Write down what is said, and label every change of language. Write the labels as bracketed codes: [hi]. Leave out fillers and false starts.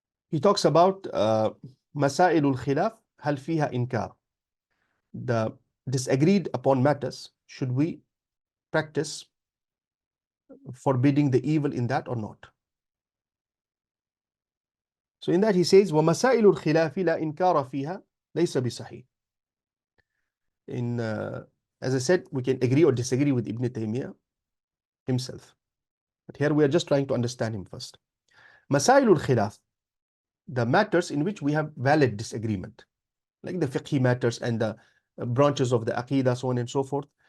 [en] He talks about Masail al-Khilaf, [ar] hal fiha inkar. [en] The disagreed upon matters, should we practice forbidding the evil in that or not? So in that he says, [ar] وَمَسَائِلُ الْخِلَافِ لَا إِنْكَارَ فِيهَا لَيْسَ بِصَحِيحٍ. [en] As I said, we can agree or disagree with Ibn Taymiyyah himself. But here we are just trying to understand him first. Masailul khilaf, the matters in which we have valid disagreement, like the fiqhi matters and the branches of the aqidah, so on and so forth.